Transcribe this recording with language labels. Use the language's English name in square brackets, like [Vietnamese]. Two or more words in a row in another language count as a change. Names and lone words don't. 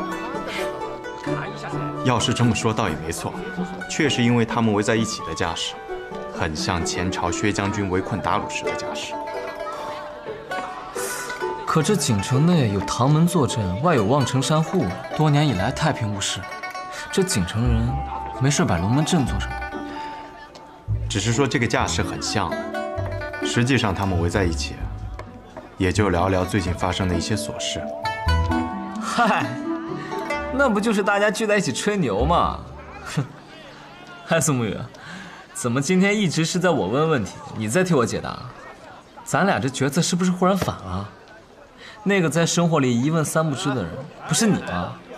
[Chinese] 要是這麼說，倒也沒錯，確實因為他們圍在一起的架勢，很像前朝薛將軍圍困達魯時的架勢。可這錦城內有唐門坐鎮，外有望城山護，多年以來太平無事。這錦城人沒事擺龍門陣做什麼？只是說這個架勢很像，實際上他們圍在一起，也就聊聊最近發生的一些瑣事。嗨，那不就是大家聚在一起吹牛嗎？哼！嗨，宋沐雨，怎麼今天一直是在我問問題，你在替我解答？咱倆這角色是不是忽然反了？ 那個在生活裡一問三不知的人，不是你嗎？